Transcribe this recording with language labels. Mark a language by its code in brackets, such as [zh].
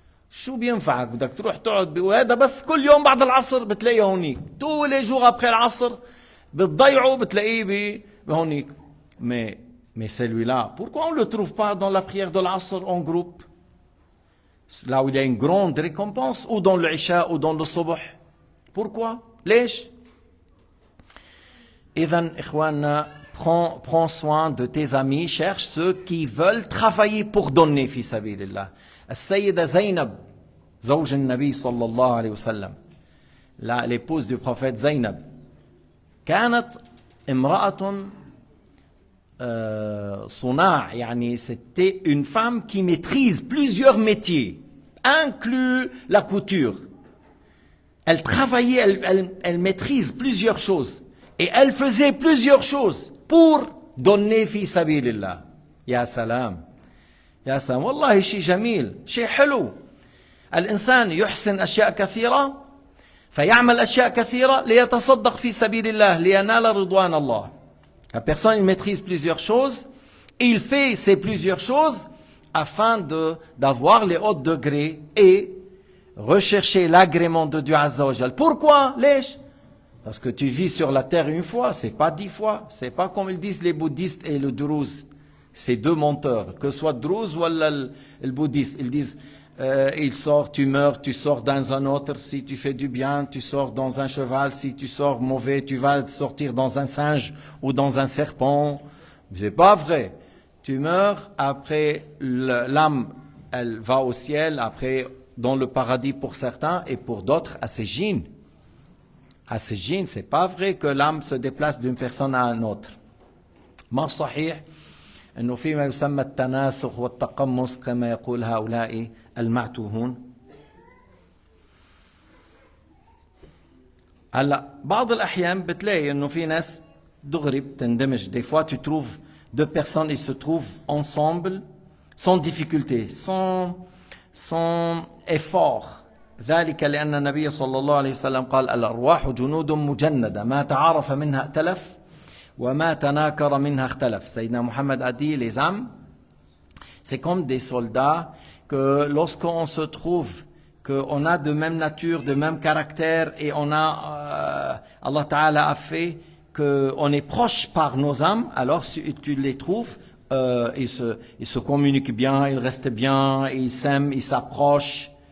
[ar] شو بينفعك بدك تروح تقعد وهذا بس كل يوم بعد العصر بتلاقيه هونيك. [fr] Tous les jours après [ar] العصر بتضيعه بتلاقيه بهونيك. [fr] Mais celui-là, pourquoi on ne le trouve pas dans la prière de l'Asr en groupe? Là où il y a une grande récompense, ou dans le Isha, ou dans le Subh. Pourquoi? [ar] ليش? إذن إخواننا, [fr] prends soin de tes amis, cherche ceux qui veulent travailler pour donner [ar] في سبيل الله. السيدة زينب زوج النبي صلى الله عليه وسلم, [fr] l'épouse du prophète Zaynab, [ar] كانت امرأة صناع, يعني [fr] c'était une femme qui maîtrise plusieurs métiers, inclus la couture. Elle travaillait, elle maîtrise plusieurs choses. Et elle faisait plusieurs choses pour donner [ar] في سبيل الله. يا سلام يا سلام, والله شيء جميل, شيء حلو. الإنسان يحسن أشياء كثيرة فيعمل أشياء كثيرة ليتصدق في سبيل الله لينال رضوان الله. [fr] La personne, il maîtrise plusieurs choses, il fait ces plusieurs choses afin d'avoir les hauts degrés et rechercher l'agrément de Dieu Azza wa Jal. Pourquoi? [ar] ليش? [fr] Parce que tu vis sur la terre une fois, c'est pas 10 fois. C'est pas comme ils disent les bouddhistes et le druze. C'est deux menteurs. Que ce soit druze ou le bouddhiste. Ils disent, il sort, tu meurs, tu sors dans un autre. Si tu fais du bien, tu sors dans un cheval. Si tu sors mauvais, tu vas sortir dans un singe ou dans un serpent. C'est pas vrai. Tu meurs, après l'âme, elle va au ciel, après dans le paradis pour certains et pour d'autres à Sijin. À Sijin, c'est pas vrai que l'âme se déplace d'une personne à une autre. [ar] ما الصحيح انه في ما يسمى التناسخ والتقمص كما يقول هؤلاء المعتوهون. هلا بعض الاحيان بتلاقي انه في ناس دغري بتندمج. [fr] Des fois tu trouves deux personnes, ils se trouvent ensemble sans difficulté, sans effort. [ar] ذلك لأن النبي صلى الله عليه وسلم قال الأرواح جنود مجندة ما تعارف منها ائتلف وما تناكر منها اختلف. [fr] سيدنا Mohammed a dit, les âmes, c'est comme des soldats que lorsqu'on se trouve, qu'on a de même nature, de même caractère, et on a, Allah Ta'ala a fait qu'on est proche par nos âmes, alors si tu les trouves, ils se communiquent bien, ils restent bien, ils s'aiment, ils s'approchent.